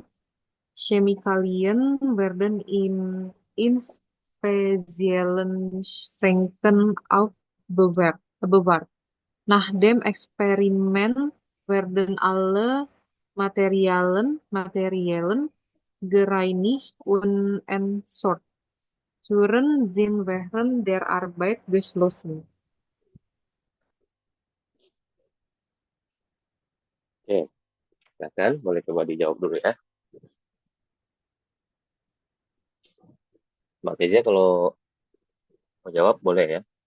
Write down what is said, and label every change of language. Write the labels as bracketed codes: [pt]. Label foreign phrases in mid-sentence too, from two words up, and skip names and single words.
[de] Chemikalien werden in speziellen Schränken aufbewahrt. Nach dem Experiment werden alle Materialien gereinigt und entsorgt. Türen sind während der Arbeit geschlossen. [id] Oke, silakan boleh coba dijawab dulu ya. Mbak Kezia kalau mau jawab boleh ya.